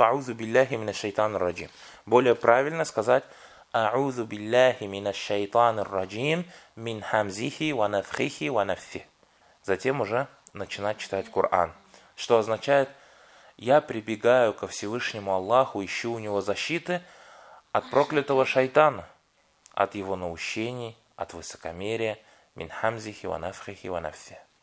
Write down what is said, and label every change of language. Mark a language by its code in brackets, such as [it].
[ar] «Аузу билляхи мина шайтан раджим». [ru] Более правильно сказать [ar] أعوذ بالله من الشيطان الرجيم من همزه ونفخه ونفثه. [ru] Затем уже начинать читать Коран, что означает: я прибегаю ко Всевышнему Аллаху, ищу у него защиты от проклятого шайтана, от его наущений, от высокомерия, [ar] мин хамзихи ва нафхихи ва нафси.